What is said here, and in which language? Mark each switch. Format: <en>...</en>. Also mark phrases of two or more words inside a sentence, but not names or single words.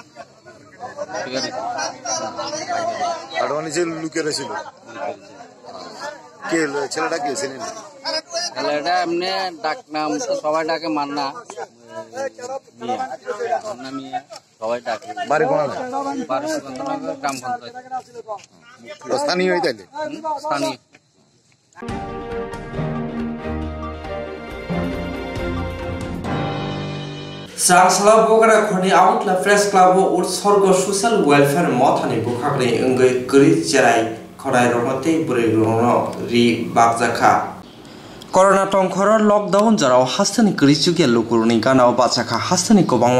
<bn>লুকিয়ে কে ছেলেটা কে ছিলেন ছেলেটা এমনি ডাক নাম তো সবাই ডাকে মান্না মিয়া সবাই ডাকে বাড়ি কোন বাড়ি সুকান্তনগর গ্রাম পঞ্চায়েত স্থানীয় তাইলে স্থানীয়</bn> <trp>Sangsala Bogara Khoni Outla Press Club Utsorgo Social Welfare Mothani Bukhakri Ungai Guri Cherai Khorai Romote Buri Rono Ri Bakjaka Corona tongkhor lockdown jarao hastani krichukia lukuruni ganao bachaka hastani kobangma</trp>